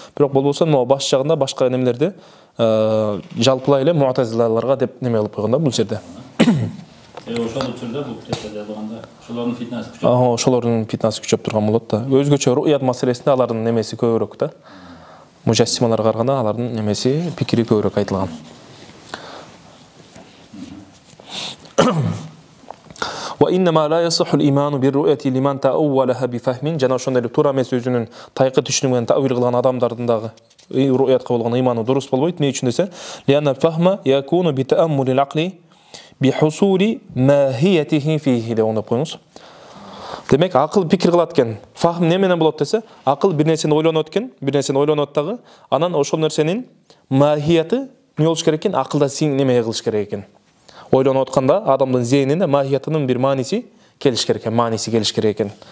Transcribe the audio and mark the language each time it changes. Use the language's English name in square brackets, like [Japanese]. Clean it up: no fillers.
[Kyrgyz] Бирок болбосо мына баш жагында башка немелерди жалпылай эле муътазилаларга деп неме кылып койгон да бул жерде. Ошол учурда бул китепте жазылганда ошолордун фитнасы күчөп. Ошолордун фитнасы күчөп турган болот да. Өзгөчө руят маселесинде алардын немеси көбүрөөк да. Мужассималарга караганда алардын немеси, пикири көбүрөөк айтылган. [Arabic] وإنما لا يصح الإيمان بالرؤية لمن تأولها بفهم. [Kyrgyz] Жана ошондой эле туура эмес өзүнүн тайкы түшүнүгүнөн таъвил кылган адамдардын дагы руятка болгон ыйманы дурус болбойт. Эмне үчүн десе, [Arabic] لأن الفهم يكون بتأمل العقل بحصول ماهيته فيه [Kyrgyz] деп оңдоп коюңуз. Демек, акыл пикир кылат экен. Фахм эмне менен болот десе, акыл бир нерсени ойлонот экен, бир нерсени ойлонот дагы, анан ошол нерсенин махияты эмне болуш керек экен? Акылда сиң неме кылыш керек экен. Ойлонуп атканда адамдын зейнине махиятынын бир мааниси келиш керек экен, мааниси келиш керек экен.